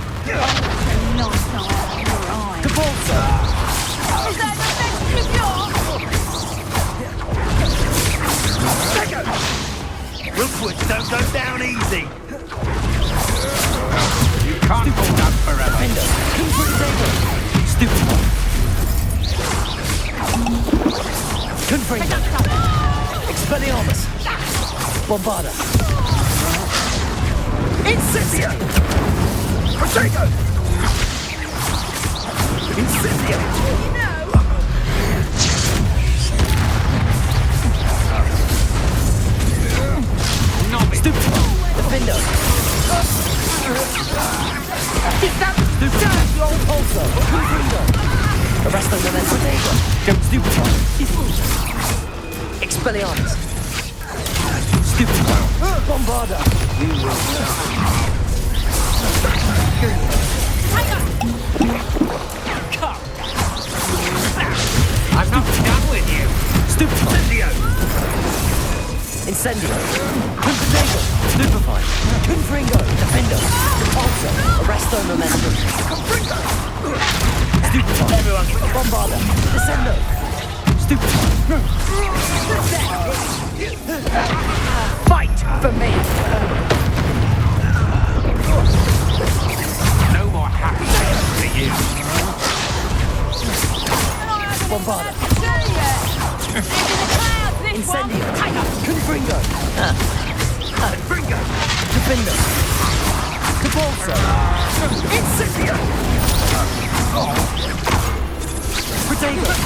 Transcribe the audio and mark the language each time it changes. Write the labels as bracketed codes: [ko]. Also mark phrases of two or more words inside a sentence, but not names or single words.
[en] Repulsor. Is that the best of yours? Rookwood don't go down easy. You can't hold out forever. Defendo. Stupefy. Confringo. Expelliarmus. Bombarda. Incendio! Protego! Incendio! Stupid! Defendo! Stupid! Repulsor! Confringo! Arresto momentum! Stupid! Expelliarmus! Stupid! Bombarda! I'm not done with you. Stupid! Incendio! Confringo! Stupefy! Confringo! Defendo! Repulsor! Arresto momentum! Stupefy! Bombarda! Descendo! Stupefy! Fight for me! No more happy days for you. Bombarda! Incendio! Confringo! Confringo! Defendo! Repulsor! Incendio! Protego!